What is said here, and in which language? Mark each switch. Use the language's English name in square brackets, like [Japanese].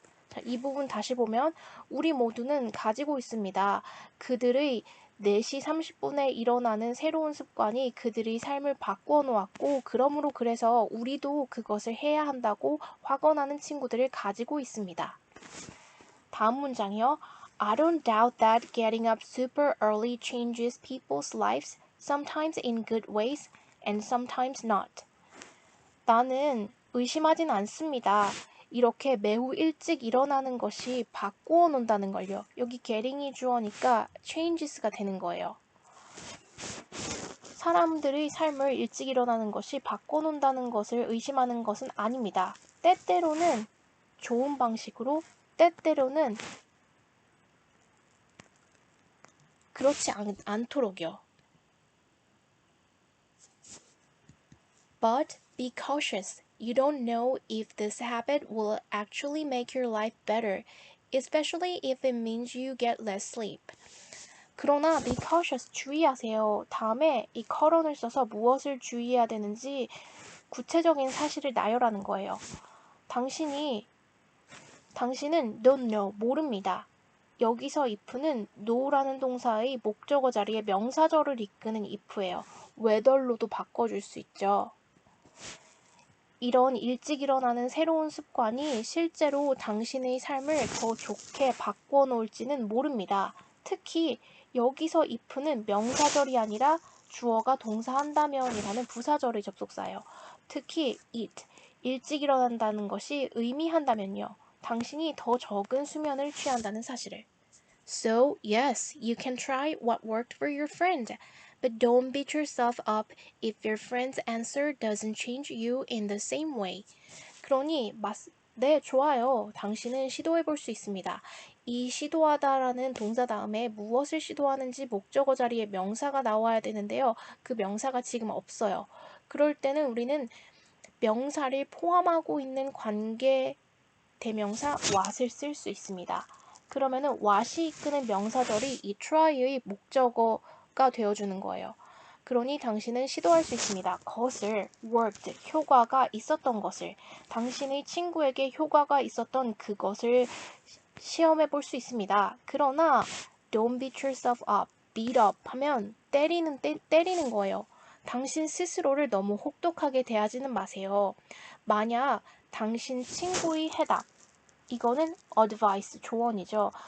[Korean] 자, 이 부분 다시 보면 우리 모두는 가지고 있습니다. 그들의 4시 30분에 일어나는 새로운 습관이 그들의 삶을 바꾸어 놓았고 그러므로 그래서 우리도 그것을 해야 한다고 확언하는 친구들을 가지고 있습니다. 다음 문장이요. [English] I don't doubt that getting up super early changes people's lives, sometimes in good ways and sometimes not. [Korean] 나는 의심하진 않습니다. 이렇게 매우 일찍 일어나는 것이 바꾸어 놓는다는 걸요. 여기 getting이 주어니까 changes가 되는 거예요. 사람들의 삶을 일찍 일어나는 것이 바꿔놓는다는 것을 의심하는 것은 아닙니다. 때때로는 좋은 방식으로, 때때로는 그렇지 않도록요. [English] But be cautious. You don't know if this habit will actually make your life better, especially if it means you get less sleep. [Korean] 그러나 [English] be cautious, [Korean] 주의하세요. 다음에 이 colon을 써서 무엇을 주의해야 되는지 구체적인 사실을 나열하는 거예요. 당신은 [English] don't know, [Korean] 모릅니다. 여기서 if는 know라는 동사의 목적어 자리에 명사절을 이끄는 if예요. whether로도 바꿔줄 수 있죠. 이런 일찍 일어나는 새로운 습관이 실제로 당신의 삶을 더 좋게 바꿔놓을지는 모릅니다. 특히 여기서 if는 명사절이 아니라 주어가 동사 한다면이라는 부사절의 접속사예요. 특히 it, 일찍 일어난다는 것이 의미한다면요. 당신이 더 적은 수면을 취한다는 사실을. [English] So, yes, you can try what worked for your friend. But don't beat yourself up if your friend's answer doesn't change you in the same way. [Korean] 그러니 네, 좋아요. 당신은 시도해볼 수 있습니다. 이 시도하다라는 동사 다음에 무엇을 시도하는지 목적어 자리에 명사가 나와야 되는데요. 그 명사가 지금 없어요. 그럴 때는 우리는 명사를 포함하고 있는 관계 대명사 what을 쓸 수 있습니다. 그러면은 what이 이끄는 명사절이 이 try의 목적어가 되어주는 거예요. 그러니 당신은 시도할 수 있습니다. 것을 worked, 효과가 있었던 것을 당신의 친구에게 효과가 있었던 그것을 시험해 볼 수 있습니다. 그러나 [English] don't beat yourself up, beat up [Korean] 하면 때리는 거예요. 당신 스스로를 너무 혹독하게 대하지는 마세요. 만약 당신 친구의 해답, 이거는 advice, 조언이죠.